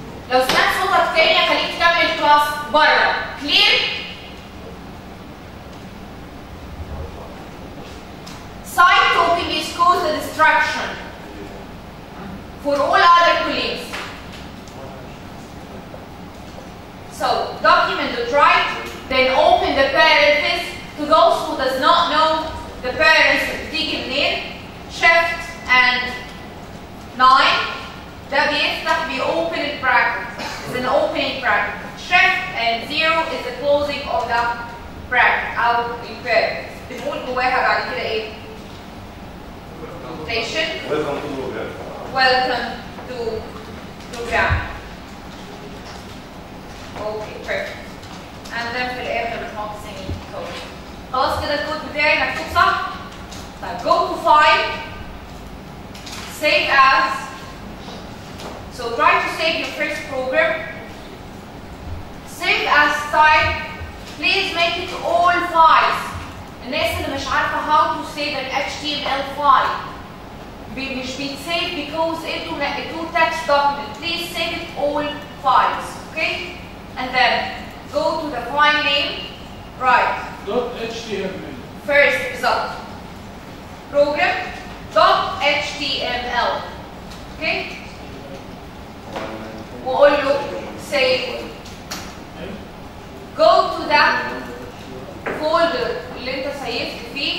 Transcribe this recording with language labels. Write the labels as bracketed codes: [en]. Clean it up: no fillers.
[ar] لو سمعت صوتك تاني خليك تكمل الكلاس بره. [en] clear؟ side talking is cause a distraction for all other colleagues. So document the write, then open the parentheses to those who does not know the parents [ar] بتيجي منين. [en] Shift and 9 [ar] ده بيفتح بيopen البراكت. [en] It's an opening bracket. Shift and 0 is the closing of the bracket [ar] أو الباrentheses. بنقول جواها بعد كده ايه؟ Notation. [en] Welcome to program. Okay, perfect. And then [ar] في الآخر بنحط [en] semi-colon. [ar] خلاص كده الكود بتاعي مكتوب صح؟ طيب [en] go to file, save as. So try to save your first program. Save as type. Please make it all files. [ar] الناس اللي مش عارفة [en] how to save an HTML file. [ar] مش بيتسيف because انتوا نقلتوه [en] text document. Please save it all files. Okay? And then go to the file name. Right. .html. First result. Program .html. Okay? [ar] وقول له save. [en] Go to that folder [ar] اللي انت سيفت